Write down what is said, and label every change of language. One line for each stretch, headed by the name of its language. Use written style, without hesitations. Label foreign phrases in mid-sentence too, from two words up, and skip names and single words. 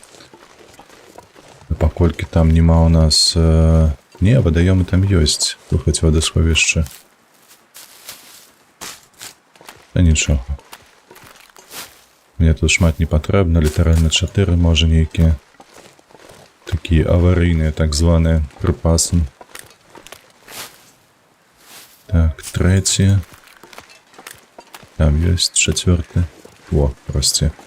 Belarusian: А паколькі там нема у нас... Не, вадаёмы там ёсць. Тут хоць вадасховішча. А нічога. Мне тут шмат не патрэбна, літаральна 4, можа, нейкія.
Russian: Такие аварийные, так званые, припасы.
Belarusian: Так, 3.
Russian: Там есть 4. О, прости.